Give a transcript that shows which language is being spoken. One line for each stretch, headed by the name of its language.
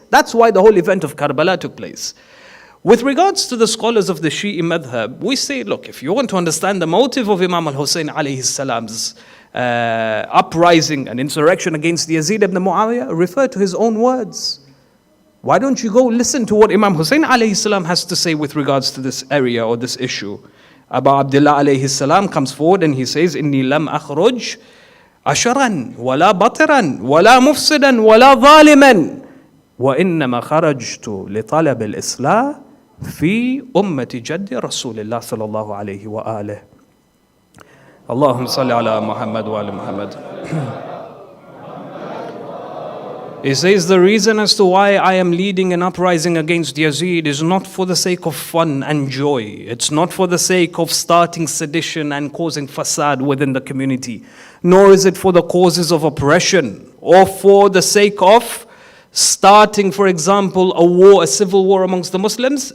English: That's why the whole event of Karbala took place. With regards to the scholars of the Shi'i madhab, we say, look, if you want to understand the motive of Imam al-Husayn alayhi salam's uprising and insurrection against Yazid ibn Muawiyah, refer to his own words. Why don't you go listen to what Imam Husayn alayhi salam has to say with regards to this area or this issue? Abu Abdullah alayhi salam comes forward and he says,
Arabic: إِنِّي لَمْ أَخْرُجْ أَشَرًا وَلَا بَطِرًا وَلَا مُفْسِدًا وَلَا ظَالِمًا وَإِنَّمَا خَرَجْتُ لِطَلَبِ الْإِصْلَاحِ في أمة جد رسول الله صلى الله عليه وآله اللهم صل على محمد وآل محمد.
English: He says the reason as to why I am leading an uprising against Yazid is not for the sake of fun and joy. It's not for the sake of starting sedition and causing fasad within the community. Nor is it for the causes of oppression or for the sake of starting, for example, a war, a civil war amongst the Muslims.